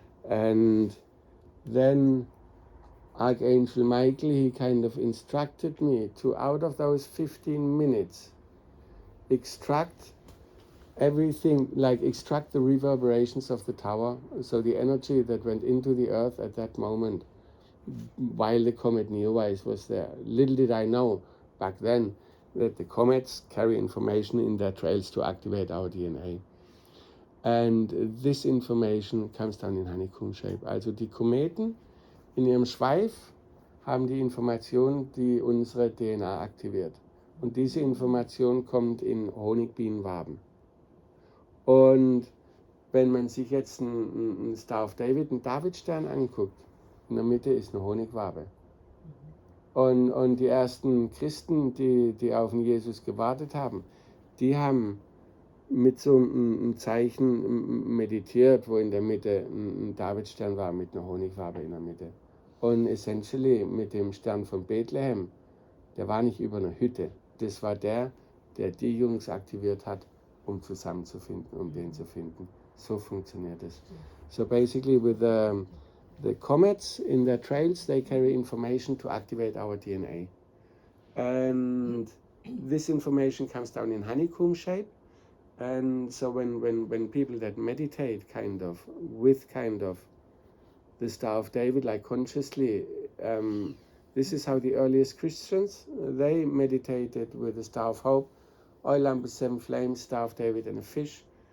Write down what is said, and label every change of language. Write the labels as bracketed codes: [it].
[en] And then Archangel Michael, he kind of instructed me to, out of those 15 minutes, extract everything, like extract the reverberations of the tower, so the energy that went into the earth at that moment while the comet Neowise was there. Little did I know back then that the comets carry information in their trails to activate our DNA. And this information comes down in honeycomb shape. [de] Also die Kometen in ihrem Schweif haben die Information, die unsere DNA aktiviert. Und diese Information kommt in Honigbienenwaben. Und wenn man sich jetzt einen Star of David, einen Davidstern anguckt, in der Mitte ist eine Honigwabe. Und die ersten Christen, die auf den Jesus gewartet haben, die haben mit so einem Zeichen meditiert, wo in der Mitte ein Davidstern war mit einer Honigwabe in der Mitte. Und essentially mit dem Stern von Bethlehem, der war nicht über einer Hütte. Das war der die Jungs aktiviert hat, um zusammenzufinden, um den zu finden. So funktioniert es. [en] So basically with the comets in their trails, they carry information to activate our DNA. And this information comes down in honeycomb shape. And so when people that meditate with the Star of David, like consciously, this is how the earliest Christians, they meditated with the Star of Hope, oil lamp with 7 flames, Star of David and a fish.